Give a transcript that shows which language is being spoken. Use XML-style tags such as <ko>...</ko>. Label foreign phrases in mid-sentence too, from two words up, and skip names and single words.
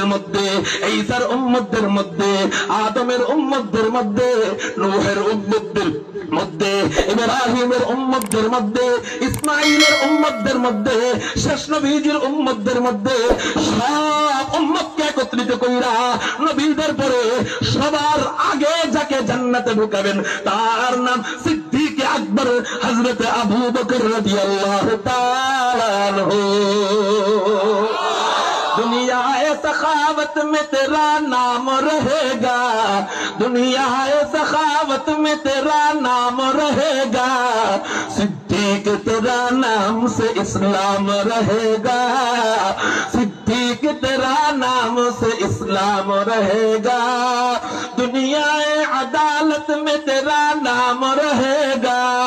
<bn>মধ্যে, ঈসার উম্মতদের মধ্যে, আদমের উম্মতদের মধ্যে, নূহের উম্মতদের মধ্যে, ইব্রাহিমের উম্মতদের মধ্যে, ইসমাঈলের উম্মতদের মধ্যে, শেষ নবীজির উম্মতদের মধ্যে সব উম্মতকে একত্রিত কইরা নবীদের পরে সবার আগে যাকে জান্নাতে ঢুকাবেন তার নাম সিদ্দিক</bn> <ur>اکبر حضرت ابو بکر رضی اللہ تعالیٰ عنہ۔ دنیا سخاوت میں تیرا نام رہے گا، دنیا سخاوت میں تیرا نام رہے گا، صدیق تیرا نام سے اسلام رہے گا، صدیق تیرا نام سے اسلام رہے گا، دنیا عدالت میں تیرا نام رہے گا،</ur>